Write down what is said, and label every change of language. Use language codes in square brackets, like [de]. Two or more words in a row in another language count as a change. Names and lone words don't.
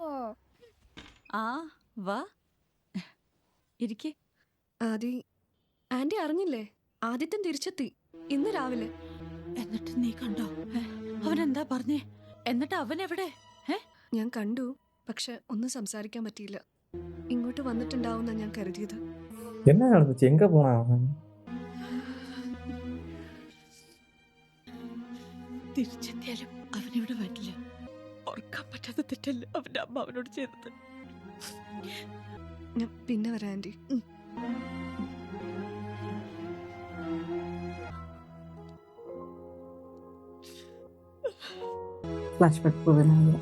[ml] ആ വാ ഇരിക്കേ. ആന്റി അറിഞ്ഞില്ലേ? ആദിത്യൻ തിരിച്ചെത്തി ഇന്ന് രാവിലെ. എന്നിട്ട് നീ കണ്ടോ? അവൻ എന്താ പറഞ്ഞേ? എന്നിട്ട് അവൻ എവിടെ? ഞാൻ കണ്ടു, പക്ഷെ ഒന്നും സംസാരിക്കാൻ പറ്റിയില്ല. ഇങ്ങോട്ട് വന്നിട്ടുണ്ടാവുന്ന ഞാൻ കരുതിയത്. [ta] என்ன நடந்துச்சு? எங்க போனா அவன்? [ml] തിരിച്ചെത്തിയാലും അവനിവിടെ വരില്ല. ഓർക്കാൻ പറ്റാത്ത തെറ്റല്ല അവന്റെ അമ്മ അവനോട് ചെയ്തത്. ഞാൻ പിന്നെ വരാം ആന്റി. ഫ്ലാഷ്ബാക്ക് പോകുന്ന